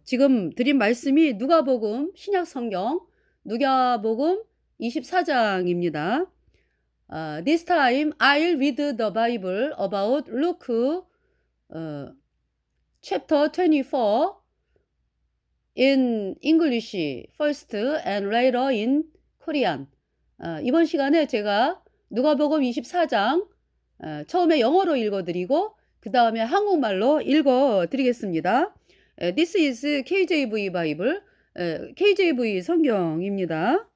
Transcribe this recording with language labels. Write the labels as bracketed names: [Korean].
[Korean] 지금 드린 말씀이 누가복음 신약 성경 누가복음 24장입니다. [English] This time I'll read the Bible about Luke chapter 24 in English first and later in Korean. [Korean] 이번 시간에 제가 누가복음 24장 처음에 영어로 읽어드리고 그 다음에 한국말로 읽어드리겠습니다. [English] This is KJV Bible, KJV [Korean] 성경입니다.